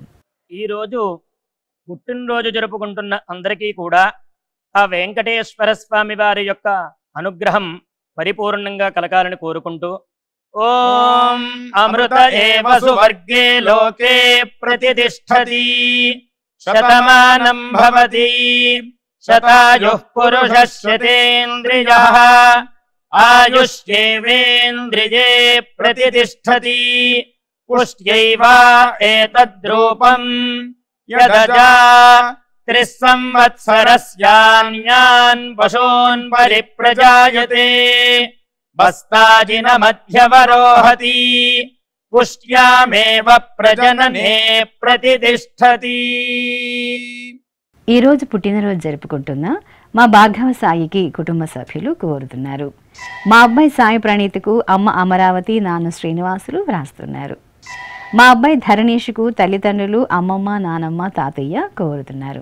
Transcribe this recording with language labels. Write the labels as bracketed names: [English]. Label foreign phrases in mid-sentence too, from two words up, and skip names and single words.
[Telugu] ఈరోజు పుట్టినరోజు జరుపుకుంటున్న అందరికీ కూడా ఆ వెంకటేశ్వర స్వామి వారి యొక్క అనుగ్రహం పరిపూర్ణంగా కలగాలని కోరుకుంటూ [Sanskrit] ఓం అమృత ఏవ సువర్గే లోకే ప్రతిష్టతి శతమానం భవతి శతాయుః పురుషః శతేంద్రియః ఆయుష్యేవేంద్రియే ప్రతిష్టతి పుష్ట్యైవ ఏతద్రూపం యదజా त्रिस्संवत्सरस्यान्यान् पशून् परिप्रजायते बस्ताजिनमध्यवरोहति पुष्ट्यामेव प्रजनने प्रतितिष्ठति। [Telugu] ఈ రోజు పుట్టినరోజు జరుపుకుంటున్న మా భార్గవ సాయికి కుటుంబ సభ్యులు కోరుతున్నారు. మా అబ్బాయి సాయి ప్రణీత్కు అమ్మ అమరావతి, నాన్న శ్రీనివాసులు వ్రాస్తున్నారు. మా అబ్బాయి ధరణీష్కు తల్లిదండ్రులు అమ్మమ్మ, నానమ్మ, తాతయ్య కోరుతున్నారు.